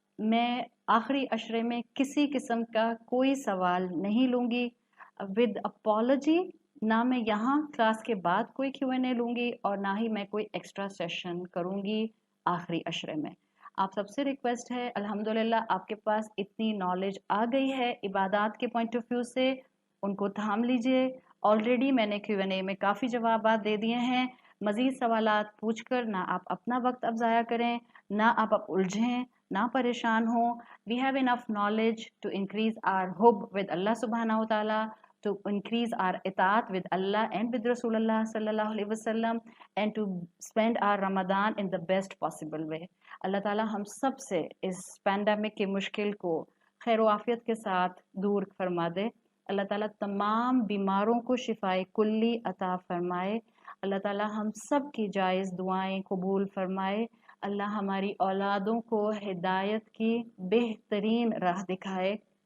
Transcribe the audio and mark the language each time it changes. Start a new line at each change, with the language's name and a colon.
Urdu: میں آخری عشرے میں کسی قسم کا کوئی سوال نہیں لوں گی
English: with apology,
Urdu: نہ میں یہاں کلاس کے بعد کوئی Q&A لوں گی، اور نہ ہی میں کوئی ایکسٹرا سیشن کروں گی آخری عشرے میں۔ آپ سب سے ریکویسٹ ہے، الحمدللہ آپ کے پاس اتنی نالج آ گئی ہے عبادات کے پوائنٹ آف ویو سے، ان کو تھام لیجئے۔ آلریڈی میں نے Q&A میں کافی جوابات دے دیے ہیں، مزید سوالات پوچھ کر نہ آپ اپنا وقت اب ضائع کریں، نہ آپ اب الجھیں، نہ پریشان ہوں.
English: We have enough knowledge to increase our hub with Allah subhanahu wa ta'ala, to increase our itaat with Allah and with Rasulullah sallallahu alaihi wasallam, and to spend our Ramadan in the best possible way.
Urdu: اللہ تعالیٰ ہم سب سے اس pandemic کی مشکل کو خیر و عافیت کے ساتھ دور فرما دے. اللہ تعالیٰ تمام بیماروں کو شفائے کلی عطا فرمائے. اللہ تعالیٰ ہم سب کی جائز دعائیں قبول فرمائے. اللہ ہماری اولادوں کو ہدایت کی بہترین راہ دکھائے.